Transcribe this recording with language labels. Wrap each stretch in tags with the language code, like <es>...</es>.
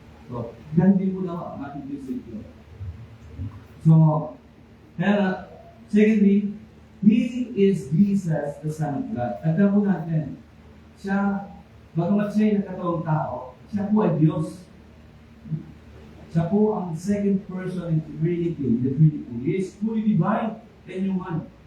<tl>So, ganun mo na ang ating decision.</tl> <en>So, kaya, secondly, He is Jesus, the Son of God.</en> <tl>Tanda po natin, siya, bagamat siya ay nakatawang tao, siya po ay Diyos. Siya po ang</tl> <en>second person in the Trinity. He is fully divine and human.</en>